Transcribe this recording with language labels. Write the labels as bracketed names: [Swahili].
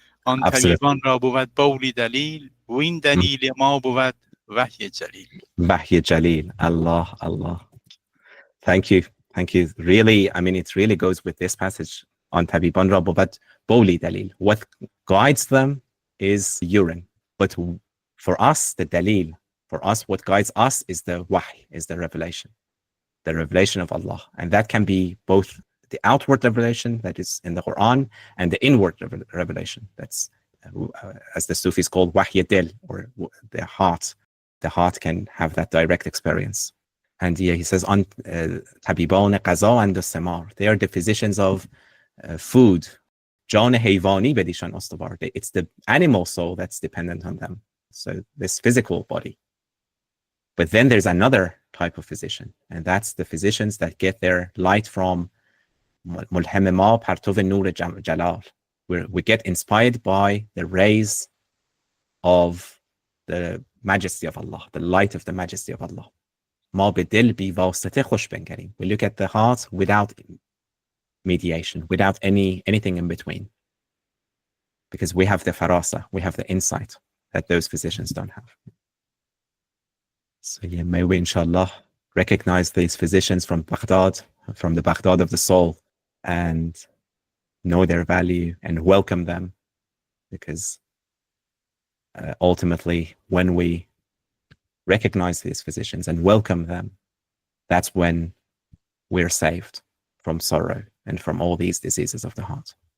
[Persian] آن طبیبان را بود بولی دلیل و این دلیل ما بود وحی جلیل. Wahyi Jalil. [English] Allah. Thank you. Really, I mean, it really goes with this passage. [Persian] آن طبیبان را بود بولی دلیل. [English] What guides them is urine. But for us, the dalil, for us, what guides us is the wahy, is the revelation of Allah. And that can be both the outward revelation that is in the Quran and the inward revelation. That's, as the Sufis call wahy dil, or the heart. The heart can have that direct experience. And yeah, he says, on [Persian] طبیبان غذا [English] and ثمار. They are the physicians of food. [Persian] جان حیوانی بدیشان استوار. [English] It's the animal soul that's dependent on them. So this physical body. But then there's another type of physician, and that's the physicians that get their light from [Persian] ملهم ما پرتو نور جلال. [English] We get inspired by the rays of the majesty of Allah, the light of the majesty of Allah. [Persian] ما به دل بی واسطه خوش بنگریم. [English] We look at the heart without mediation, without anything in between. Because we have the farasa, we have the insight that those physicians don't have. So yeah, may we inshallah recognize these physicians from Baghdad, from the Baghdad of the soul, and know their value and welcome them, because ultimately when we recognize these physicians and welcome them, that's when we're saved from sorrow and from all these diseases of the heart.